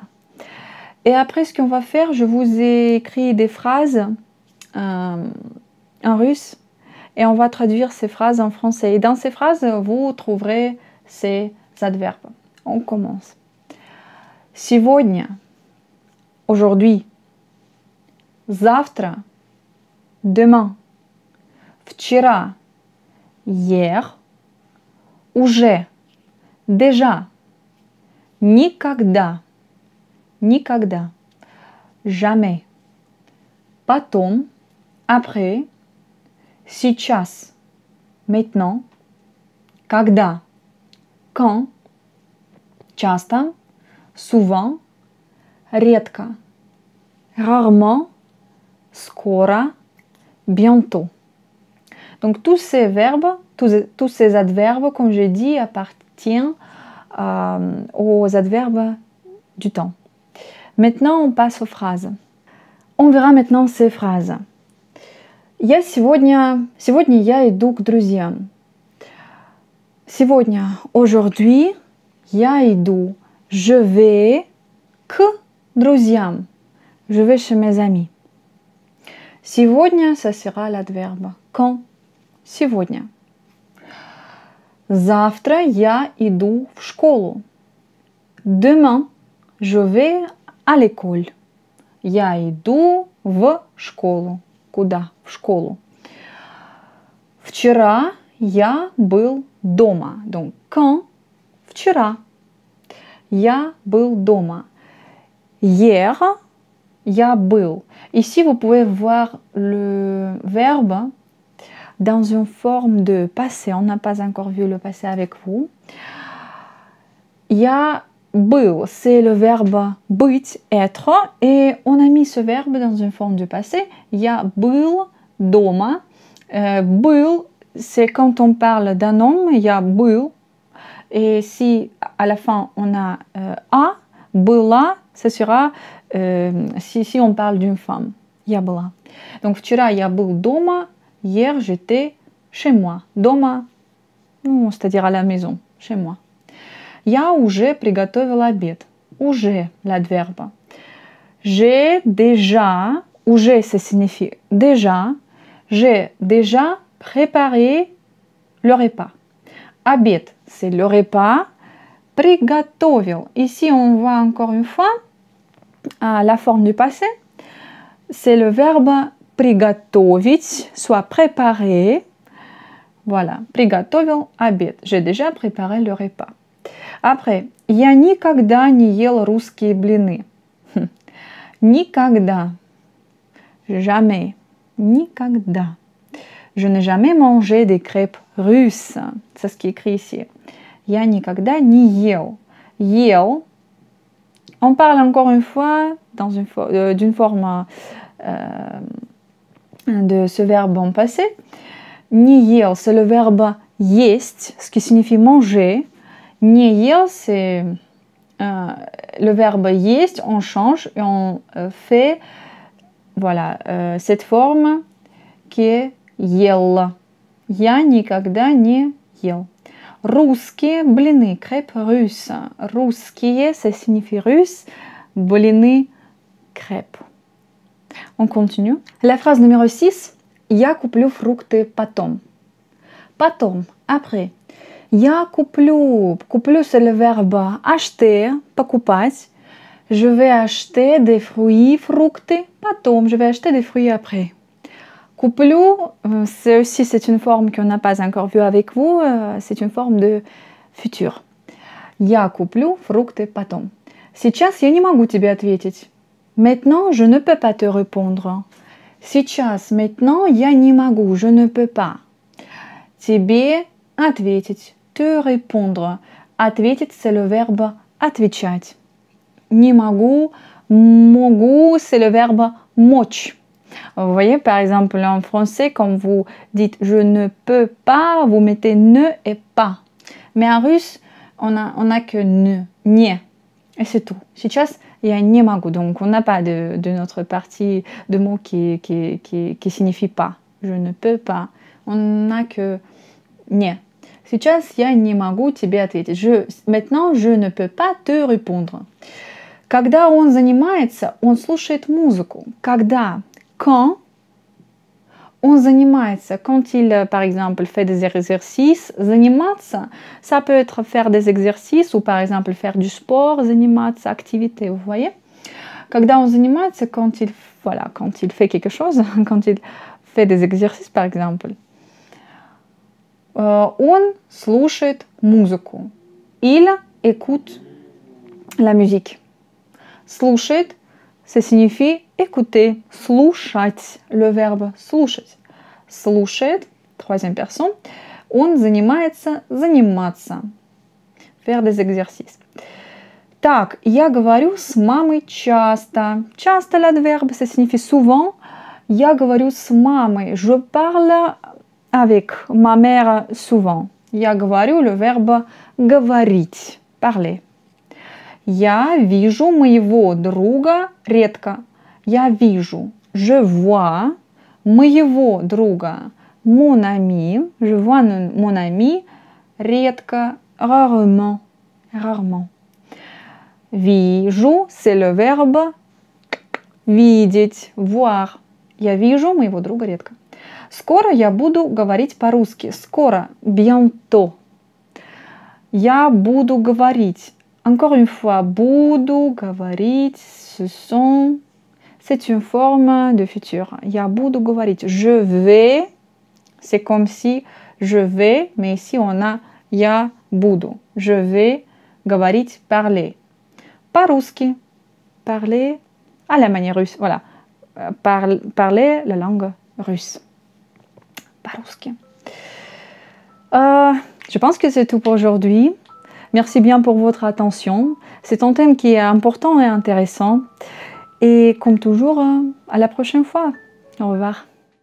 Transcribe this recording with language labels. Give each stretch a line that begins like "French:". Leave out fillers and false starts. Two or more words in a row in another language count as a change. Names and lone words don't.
French: Et après, ce qu'on va faire, je vous ai écrit des phrases en russe et on va traduire ces phrases en français. Et dans ces phrases, vous trouverez ces adverbes. On commence. Сегодня, aujourd'hui.
Russian: Завтра, demain. Вчера, hier. Уже, déjà. Никогда, никогда.
French: Jamais. Потом, après.
Russian: Сейчас, maintenant. Когда, quand. Часто, souvent. Редко, rarement. Скоро, bientôt.
French: Donc tous ces verbes, tous ces adverbes, comme j'ai dit, appartiennent aux adverbes du temps. Maintenant, on passe aux phrases. On verra maintenant ces phrases.
Russian: Сегодня я иду к друзьям. Сегодня, aujourd'hui, я иду,
French: je vais
Russian: к друзьям.
French: Je vais chez mes amis. Сегодня, ça sera l'adverbe. Quand?
Russian: Сегодня. Завтра я иду в школу.
French: Demain, je vais à l'école.
Russian: Я иду в школу. Куда? В школу. Вчера я был дома.
French: Donc, quand?
Russian: Вчера. Я был дома. Hier, я был.
French: Ici, vous pouvez voir le verbe dans une forme de passé. On n'a pas encore vu le passé avec vous.
Russian: Я был,
French: c'est le verbe быть, être. Et on a mis ce verbe dans une forme de passé.
Russian: Я был дома. Был,
French: c'est quand on parle d'un homme.
Russian: Я был. Et si à la fin on a a, была, ce sera si on parle d'une femme. Я была. Donc вчера я был дома.
French: Hier j'étais chez moi. Дома, c'est-à-dire à la maison, chez moi.
Russian: Я уже приготовила обед. Уже,
French: l'adverbe. J'ai déjà, уже, ça signifie déjà, j'ai déjà préparé le repas. Обед, c'est le repas. Приготовил. Ici, on voit encore une fois la forme du passé. C'est le verbe приготовить, soit préparer. Voilà,
Russian: приготовил обед.
French: J'ai déjà préparé le repas. Après,
Russian: я никогда не ел русские блины. Никогда.
French: Jamais.
Russian: Никогда.
French: Je n'ai jamais mangé des crêpes russes. C'est ce qui est écrit ici.
Russian: Я никогда не ел. Ел.
French: On parle encore une fois d'une forme de ce verbe en passé.
Russian: Не ел,
French: c'est le verbe есть, ce qui signifie manger.
Russian: Не ел,
French: c'est le verbe есть, on change et on fait voilà, cette forme qui est ел.
Russian: Я никогда не ел. Русские блины,
French: crêpes russes. Русские, ça signifie russe. Блины, crêpes. On continue. La phrase numéro 6.
Russian: Я куплю фрукты потом. Потом, après. Я куплю. Куплю,
French: c'est le verbe acheter, покупать. Je vais acheter des fruits, fructes. Потом, je vais acheter des fruits après. Куплю, c'est une forme qu'on n'a pas encore vue avec vous. C'est une forme de futur.
Russian: Я куплю фрукты потом. Сейчас я не могу тебе ответить.
French: Maintenant, je ne peux pas te répondre.
Russian: Сейчас, maintenant, я не могу,
French: je ne peux pas.
Russian: Тебе ответить.
French: te répondre. Ответить, c'est le verbe отвечать.
Russian: Не могу, могу,
French: c'est le verbe мочь. Vous voyez, par exemple, en français, quand vous dites « je ne peux pas », vous mettez « ne » et « pas ». Mais en russe, on a que « ne », « не ». Et c'est tout.
Russian: Сейчас я не могу.
French: Donc, on n'a pas de notre partie de mots qui signifie « pas ». Je ne peux pas. On n'a que « не ».
Russian: Сейчас я не могу тебе ответить.
French: Maintenant, je ne peux pas te répondre.
Russian: Когда он занимается, он слушает музыку. Когда?
French: Quand on занимается, quand il, par exemple, fait des exercices, заниматься, ça peut être faire des exercices ou, par exemple, faire du sport, заниматься, activité, vous voyez?
Russian: Когда он занимается,
French: quand il fait quelque chose, quand il fait des exercices, par exemple,
Russian: он слушает музыку.
French: Il écoute la musique. Слушает, ça signifie écouter, слушать, le verbe слушать.
Russian: Слушает,
French: troisième personne.
Russian: Он занимается, заниматься.
French: Faire des exercices.
Russian: Так, я говорю с мамой часто. Часто,
French: l'adverbe, ça signifie souvent.
Russian: Я говорю с мамой.
French: Je parle avec ma mère souvent.
Russian: Я говорю,
French: le verbe говорить, parler.
Russian: Я вижу моего друга редко. Я вижу,
French: je vois,
Russian: моего друга,
French: mon ami, je vois mon ami, редко, rarement, rarement. Вижу, c'est le verbe видеть, voir.
Russian: Я вижу моего друга редко. Скоро я буду говорить по-русски. Скоро, bientôt. Я буду говорить.
French: Encore une fois,
Russian: буду говорить,
French: c'est une forme de futur.
Russian: Я буду говорить.
French: Je vais, c'est comme si je vais, mais ici on a
Russian: я буду.
French: Je vais говорить, parler. По-русски, parler à la manière russe. Voilà, parler la langue russe. По-русски. Je pense que c'est tout pour aujourd'hui. Merci bien pour votre attention. C'est un thème qui est important et intéressant. Et comme toujours, à la prochaine fois. Au revoir.